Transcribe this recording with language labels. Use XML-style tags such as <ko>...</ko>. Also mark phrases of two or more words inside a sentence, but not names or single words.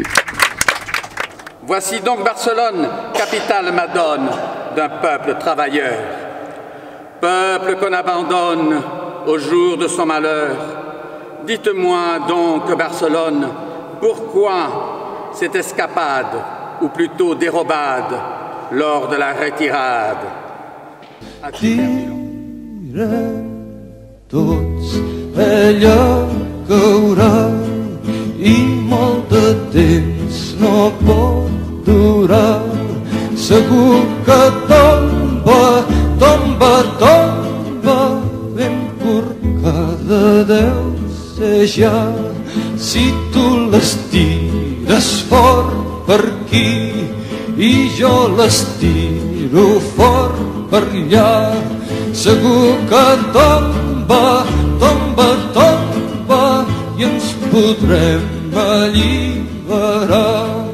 <fr>Voici donc Barcelone, capitale madone d'un peuple travailleur. Peuple qu'on abandonne au jour de son malheur. Dites-moi donc, Barcelone, pourquoi cette escapade, ou plutôt dérobade, lors de la retirade?</fr> <ca>Tots allò caurà i molt de temps no pot durar. Segur que tomba, tomba, tomba, ben corcada deu ser ja si tu les tires fort per aquí i jo les tiro fort per allà, segur que tomba, tomba, tomba i ens podrem alliberar.</ca>